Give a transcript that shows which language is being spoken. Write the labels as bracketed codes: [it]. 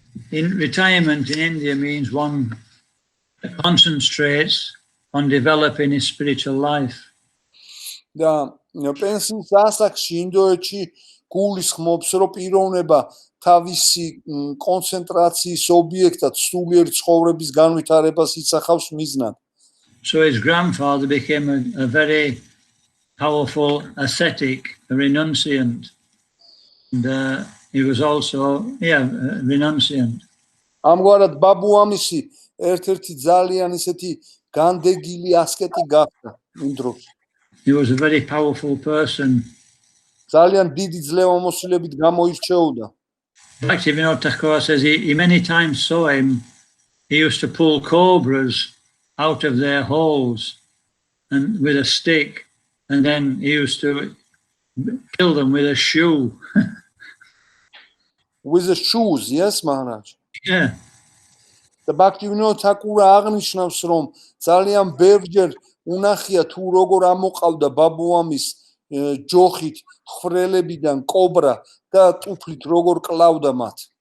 [en] In retirement in India means one concentrates on developing his spiritual life. [ka] და პენსიის ასაკში ინდოეთში გულისხმობს, რომ პიროვნება თავისი კონცენტრაციის ობიექტად სულიერი ცხოვრების განვითარებას იცახავს მიზნად. [en] So his grandfather became a very powerful ascetic, a renunciant. And he was also, a renunciant. [ka] ამგვარად ბაბუამისი ერთ-ერთი ძალიან ისეთი განდეგილი ასკეტი გახდა იმ დროს. [en] He was a very powerful person. [ka] ძალიან დიდი ძლევამოსილებით გამოირჩეოდა. [en] Bhakti Vinod Thakur says he many times saw him. He used to pull cobras out of their holes and with a stick, and then he used to kill them with a shoe. With the shoes, yes, Maharaj. Yeah. [ka] და ბაქტი ვინოდ თაკურა აღნიშნავს, რომ ძალიან ბევრჯერ უნახია თუ როგორ ამოყავდა ბაბუამის ჯოხით ხვრელებიდან კობრა და ტუფლით როგორ კლავდა მათ.